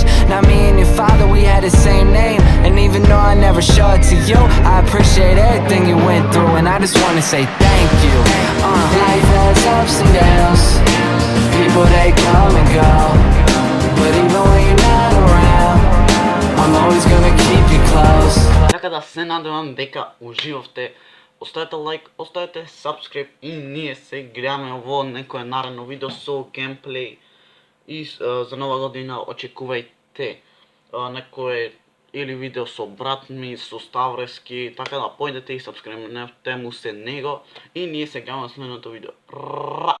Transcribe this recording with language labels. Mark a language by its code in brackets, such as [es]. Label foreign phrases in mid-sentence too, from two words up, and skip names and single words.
[en] Now me and your father, we had the same name. And even though I never show it to you, I appreciate everything you went through, and I just wanna say thank you. Life has ups and downs, people they come and go, but even when you're not around, I'm always gonna keep you close. [mk] Така да се надевам дека уживавте. Оставете лайк, оставете subscribe и ние се гледаме во некое наредно видео со геймплей. И за нова година очекувајте некое или видео со брат ми, со Ставрески, така да појдете и subscribe му се него и ние се гледаме во следното видео.